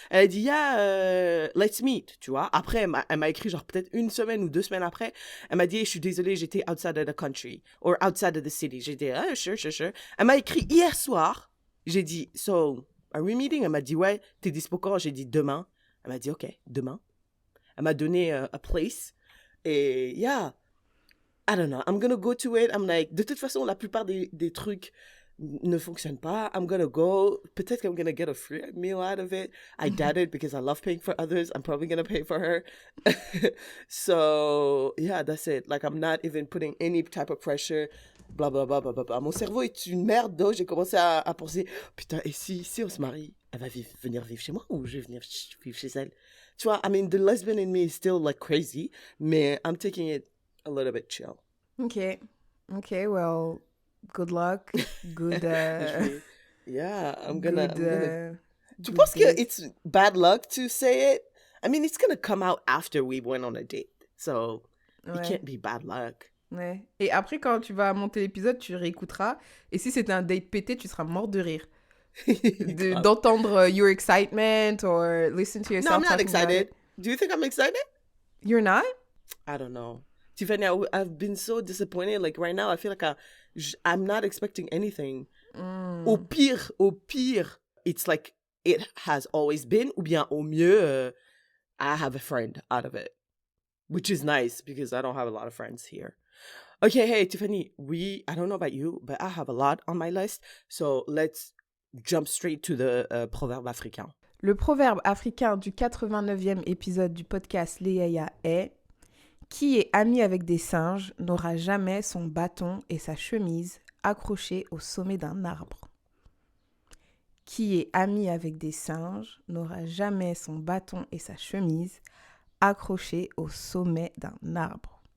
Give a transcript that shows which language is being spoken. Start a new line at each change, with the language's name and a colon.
French: Elle a dit,
English: let's meet,
French: tu vois. Après, elle m'a écrit genre peut-être 1 semaine ou 2 semaines après. Elle m'a dit, hey, je suis désolée, j'étais
English: outside of the country, or outside of the city.
French: J'ai dit, sure. Elle m'a écrit hier soir. J'ai dit,
English: so, are we meeting?
French: Elle m'a dit, ouais, t'es dispo quand? J'ai dit, demain. Elle m'a dit, ok, demain. Elle m'a donné
English: a place. Et I don't know, I'm gonna go to it. I'm like,
French: de toute façon, la plupart des trucs ne fonctionnent pas.
English: I'm gonna go.
French: Peut-être que
English: I'm gonna get a free meal out of it. I doubt it because I love paying for others. I'm probably gonna pay for her. So, that's it. Like, I'm not even putting any type of pressure. Blah, blah, blah, blah, blah.
French: Mon cerveau est une merde, donc j'ai commencé à penser, putain, et si on se marie, elle va venir vivre chez moi ou je vais venir vivre chez elle? Tu vois,
English: I mean, the lesbian in me is still like crazy, mais I'm taking it a little bit chill. Okay, well, good luck. Good. I'm gonna.
French: Tu penses que
English: it's bad luck to say it? I mean, it's gonna come out after we went on a date, so it can't be bad luck.
French: Ouais. Et après, quand tu vas monter l'épisode, tu réécouteras. Et si c'était un date pété, tu seras mort de rire. D'entendre
English: your excitement or listen to yourself. No, I'm not excited. Do you think I'm excited? You're not? I don't know. Tiffany, I've been so disappointed. Like right now, I feel like I'm not expecting anything.
French: Au pire,
English: it's like it has always been.
French: Ou bien au mieux,
English: I have a friend out of it. Which is nice because I don't have a lot of friends here. Okay, hey, Tiffany, I don't know about you, but I have a lot on my list. So let's jump straight to the
French: proverbe africain. Le proverbe africain du 89e épisode du podcast Les Yaya est « Qui est ami avec des singes n'aura jamais son bâton et sa chemise accrochés au sommet d'un arbre. » Qui est ami avec des singes n'aura jamais son bâton et sa chemise accrochés au sommet d'un arbre.